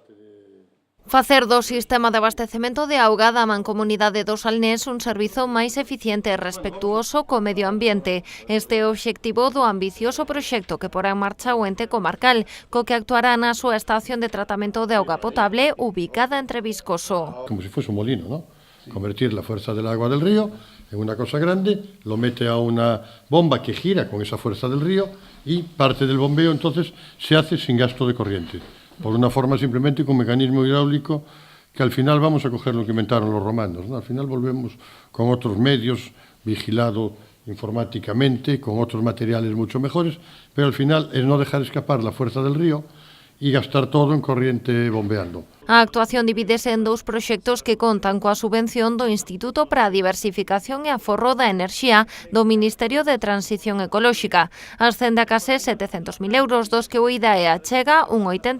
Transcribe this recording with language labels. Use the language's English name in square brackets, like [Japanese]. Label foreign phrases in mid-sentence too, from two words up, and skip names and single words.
[Galician] Facer do sistema de abastecemento de auga da Mancomunidade do Salnés un servizo máis eficiente e respectuoso co medio ambiente. Este é o obxectivo do ambicioso proxecto que porá en marcha o ente comarcal, co que actuará na súa estación de tratamento de auga potable ubicada entre Viscoso. [Spanish] Como si fuese un molino, ¿no? Convertir la fuerza del agua del río en una cosa grande, lo mete a una bomba que gira con esa fuerza del río y parte del bombeo entonces se hace sin gasto de corriente. Por una forma simplemente con un mecanismo hidráulico que al final vamos a coger lo que inventaron los romanos, ¿no? Al final volvemos con otros medios, vigilado informáticamente, con otros materiales mucho mejores, pero al final es no dejar escapar la fuerza del río e gastar todo en corriente bombeando. [Galician] A actuación divídese en dous proxectos que contan coa subvención do Instituto para a Diversificación e Aforro da Enerxía do Ministerio de Transición Ecolóxica. Ascende a case 700.000 euros, dos que o IDAE achega un 80%.